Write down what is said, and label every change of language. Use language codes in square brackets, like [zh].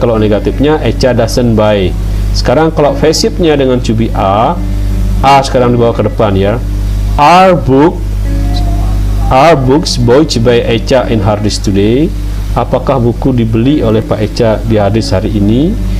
[id] Kalau negatifnya, Echa [en] doesn't buy. [id] Sekarang kalau pasifnya dengan to be are sekarang dibawa ke depan ya. [en] Are books bought by Echa in hard disk today? [id] apakah buku dibeli oleh Pak Echa di hadis hari ini?